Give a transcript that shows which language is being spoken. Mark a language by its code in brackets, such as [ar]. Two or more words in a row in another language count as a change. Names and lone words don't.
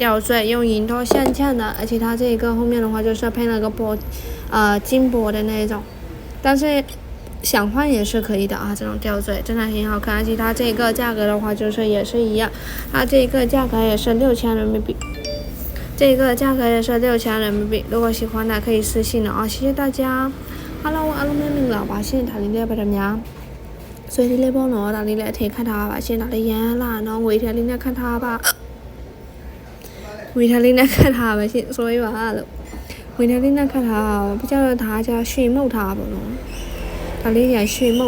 [zh] 吊坠用银托镶嵌的，而且它这个后面的话就是配了个金箔的那种，但是想换也是可以的啊。这种吊坠真的很好看，而且它这个价格的话就是也是一样，它这个价格也是6000人民币。如果喜欢的可以私信了啊，谢谢大家。Hello， [my] အားလုံးပဲမင်္ဂလာပါရှင်ဒါလေးလေးပါတယ်များဆွေးလေးပေါ့နော်ဒါလေးလည်းအထည်ခတ်ထားပါရှင်ဒါလေးရမ်းလာနော်ငွေထက်လေးနဲ့ခတ်ထားပါ ရှင်所以ပါလို့ငွေထက်လေးနဲ့ခတ်ထားပြီးတော့ဒါကြရွှေမှုတ်ထားပါတော့ဒါလေးရရွှေမှုတ်